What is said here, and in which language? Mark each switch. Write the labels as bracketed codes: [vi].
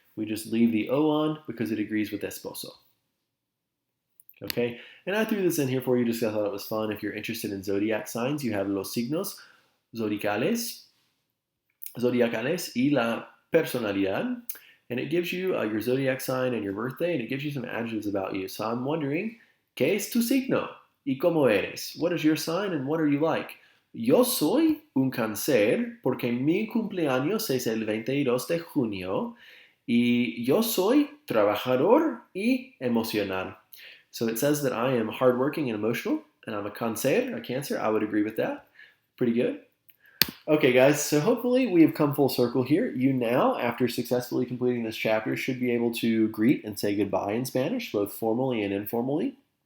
[en] We just leave the O on because it agrees with esposo. Okay, and I threw this in here for you just because I thought it was fun. If you're interested in zodiac signs, you have [es] los signos zodiacales y la personalidad. [en] And it gives you your zodiac sign and your birthday, and it gives you some adjectives about you. [es] So I'm wondering, ¿qué es tu signo? ¿Y cómo eres? [en] What is your sign and what are you like? [es] Yo soy un cáncer porque mi cumpleaños es el 22 de junio y yo soy trabajador y emocional. [en] So it says that I am hardworking and emotional, and I'm a cancer. I would agree with that. Pretty good. Okay, guys, so hopefully we have come full circle here. You now, after successfully completing this chapter, should be able to greet and say goodbye in Spanish, both formally and informally.